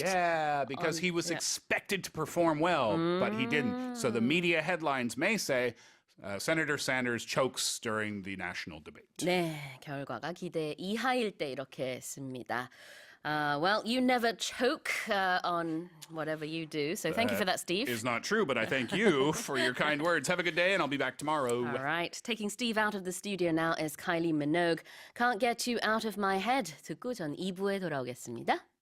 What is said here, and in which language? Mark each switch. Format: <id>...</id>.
<en>yeah, because he was expected to perform well, but he didn't. So the media headlines may say, Senator Sanders chokes during the national debate.</en> <ko>네, 결과가 기대 이하일 때 이렇게 씁니다.</ko> <en>Well, you never choke on whatever you do. So thank you for that, Steve. Is not true, but I thank you for your kind words. Have a good day, and I'll be back tomorrow. All right. Taking Steve out of the studio now is Kylie Minogue. Can't get you out of my head.</en> <ko>듣고 전 2부에 돌아오겠습니다.</ko>